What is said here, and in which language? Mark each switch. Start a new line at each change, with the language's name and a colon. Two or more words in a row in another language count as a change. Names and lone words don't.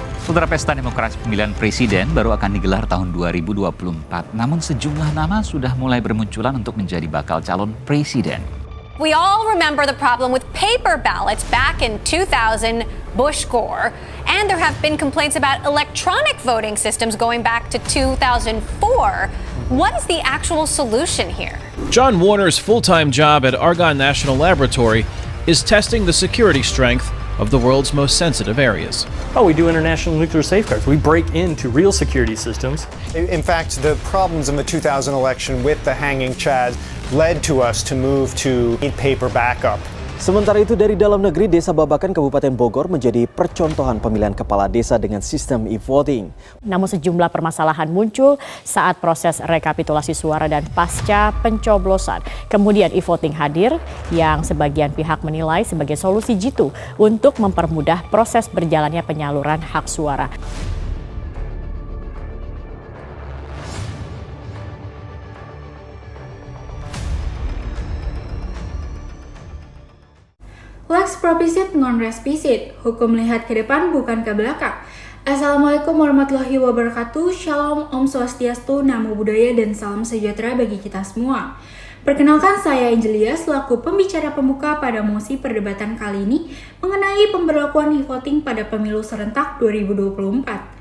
Indonesian: Saudara, pesta demokrasi pemilihan presiden baru akan digelar tahun 2024. Namun sejumlah nama sudah mulai bermunculan untuk menjadi bakal calon presiden.
English: We all remember the problem with paper ballots back in 2000, Bush-Gore. And there have been complaints about electronic voting systems going back to 2004. What is the actual solution here? John Warner's full-time job at Argonne National Laboratory is testing the security strength of the world's most sensitive areas. We do international nuclear safeguards. We break into real security systems. In fact, the problems in the 2000 election with the hanging Chad led to us to move to paper backup.
Indonesian: Sementara itu dari dalam negeri, Desa Babakan Kabupaten Bogor menjadi percontohan pemilihan kepala desa dengan sistem e-voting. Namun sejumlah permasalahan muncul saat proses rekapitulasi suara dan pasca pencoblosan. Kemudian e-voting hadir yang sebagian pihak menilai sebagai solusi jitu untuk mempermudah proses berjalannya penyaluran hak suara.
Latin: Lex propisit non respisit,
Indonesian: hukum lihat ke depan bukan ke belakang.
Arabic: السلام عليكم ورحمة الله وبركاته,
Indonesian: Shalom,
Sanskrit: Om Swastiastu,
Pali: Namo Buddhaya,
Indonesian: dan salam sejahtera bagi kita semua. Perkenalkan, saya Angelia selaku pembicara pembuka pada mosi perdebatan kali ini mengenai pemberlakuan e-voting pada pemilu serentak 2024.